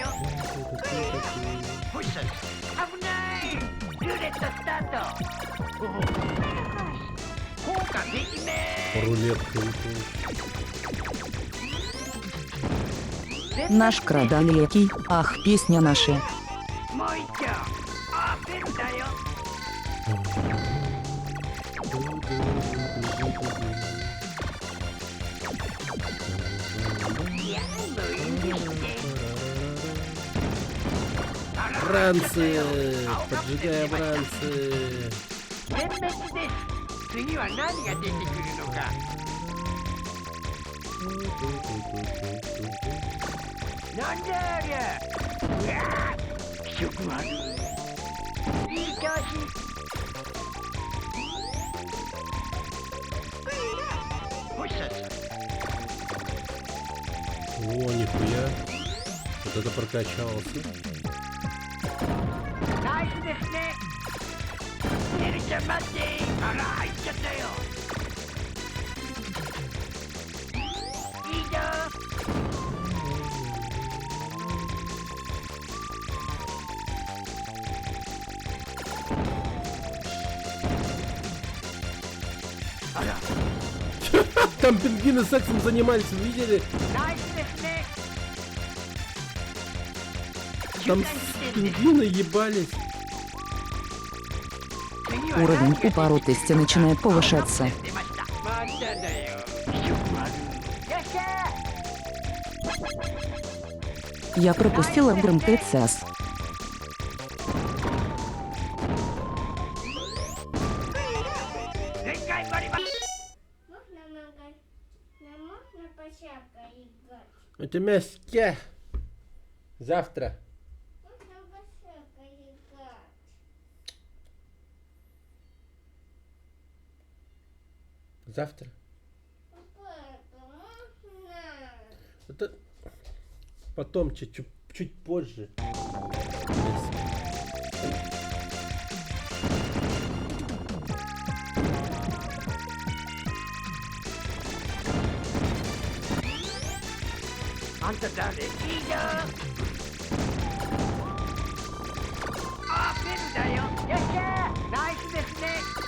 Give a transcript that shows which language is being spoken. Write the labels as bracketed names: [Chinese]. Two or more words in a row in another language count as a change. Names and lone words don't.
[Japanese] ポジション。危ない。ルーレットスタート。効果できね [Russian] Рулетка. Наш крадалекий, ах, песня наша. [Japanese] え。もう一丁。あ、ペンだよ。いや、もう許して。 [Russian] Ранцы! Поджигаем ранцы! [Japanese] 全滅です。次は何が出てくるのか。なんだありゃ。うわぁ、気色悪い。いい調子。おっしゃ。 [Russian] О, нихуя. Вот это прокачался. [Japanese] ナイスですね。ねるちゃん待って。あら、入っちゃったよ。いいぞ。あら、 [Russian] Там пингвины сексом занимались, вы видели? [Japanese] ナイスですね。 [Russian] Там пингвины ебались. Уровень упоротости начинает повышаться. [Japanese] 出ましたまっただよ気色悪いよっしゃ [Russian] Я пропустила ГМТЦС. [Japanese] 全開バリバリ [Russian] Можно пошапка играть? У тебя ски. Завтра. Можно пошапка играть? Завтра. Папа, можно? Это потом, чуть позже. [Japanese] あんた誰いいよあベルだよよっしゃナイスですね